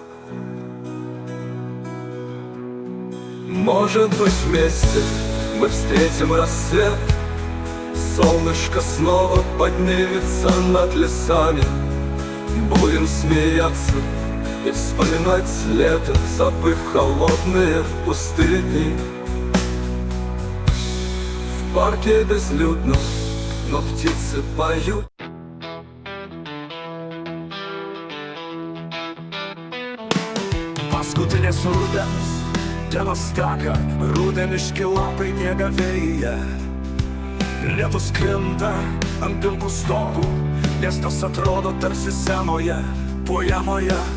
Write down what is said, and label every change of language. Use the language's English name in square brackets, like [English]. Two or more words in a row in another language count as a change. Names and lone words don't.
[Russian] Может быть, вместе мы встретим рассвет, солнышко снова поднимется над лесами. Будем смеяться и вспоминать лето, забыв холодные пустые дни. В парке безлюдно, но птицы поют. [Lithuanian] Paskutinis rudens dienos teka, rudeniški lapai miega vėjyje. Lietus krinta ant pilkų stogų, miestas atrodo tarsi senoje poemoje.